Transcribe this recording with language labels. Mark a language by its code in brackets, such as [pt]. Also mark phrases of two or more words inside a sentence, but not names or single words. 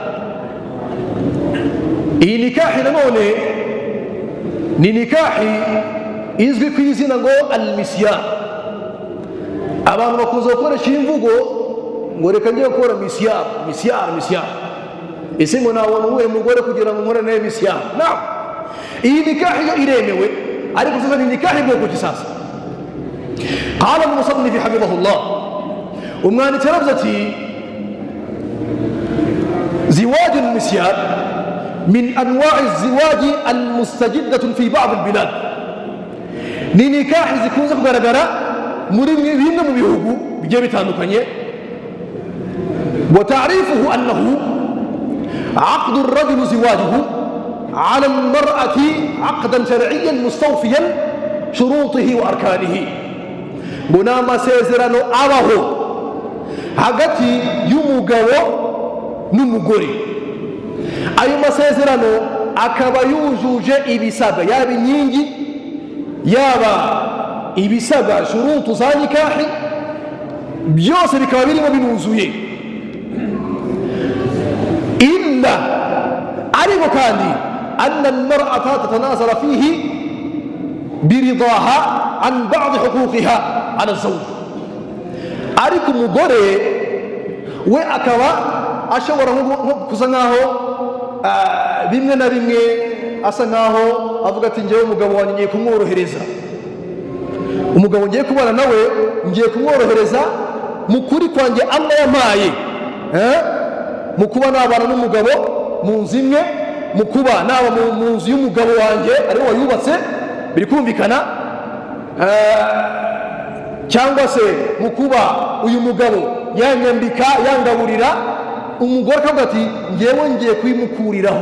[rw] iyi nikahi nanone ni nikahi izwi ku izina ngo al-misyan. abantu bakunze gukoresha imvugo ngo reka ngiye gukora misyan. ese ngo nabona uwuhe mugore kugira ngo nkore nawe misyan? naam, iyi nikahi yo iremewe, ariko sasa ni nikahi bwoko ki sasa? [ar] قال المصنف حفظه الله, [rw] umwanditsi aravuze ati [ar] زواج المسيار من أنواع الزواج المستجدة في بعض البلاد. [rw] ni nikahi zikunze kugaragara muri bimwe mu bihugu bigiye bitandukanye. [ar] وتعريفه أنه عقد الرجل زواجه على المرأة عقدا شرعيا مستوفيا شروطه وأركانه. [rw] buna masezerano abaho hagati y'umugabo n'umugore, ayo masezerano akaba yujuje ibisabwa, yaba inkingi yaba ibisabwa shurutu za nikahi, byose bikaba birimo binuzuye. [ar] إلا [rw] ariko kandi [ar] أن المرأة تتنازل فيه برضاها عن بعض حقوقها على الزوج. [rw] ariko umugore we akaba ashobora kuza nkaho bimwe na bimwe asa nkaho avuga ati ngewe umugabo wanjye ngiye kumworohereza, umugabo ngiye kubana nawe ngiye kumworohereza mu kuri kwanjye Allah yampaye, mu kuba nabana n'umugabo mu nzu imwe, mu kuba naba mu nzu y'umugabo wanjye ariwe wayubatse, biri kumvikana, cyangwa se mu kuba uyu mugabo yanyambika yangaburira, umugore akavuga ati ngewe ngiye kuyimukuriraho.